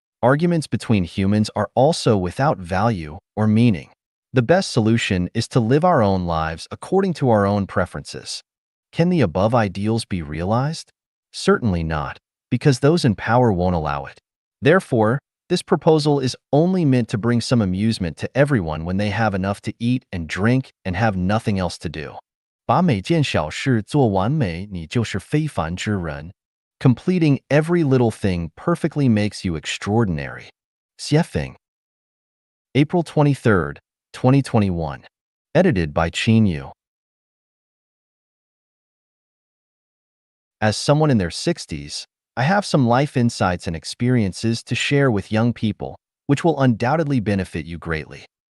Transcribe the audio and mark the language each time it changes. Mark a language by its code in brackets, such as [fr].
[en] Arguments between humans are also without value or meaning. The best solution is to live our own lives according to our own preferences. Can the above ideals be realized? Certainly not, because those in power won't allow it. Therefore, this proposal is only meant to bring some amusement to everyone when they have enough to eat and drink and have nothing else to do. [zh] 把每件小事做完美，你就是非凡之人. [en] Completing every little thing perfectly makes you extraordinary. Xiefeng. April 23rd, 2021. Edited by Chanyuan. As someone in their 60s, I have some life insights and experiences to share with young people, which will undoubtedly benefit you greatly.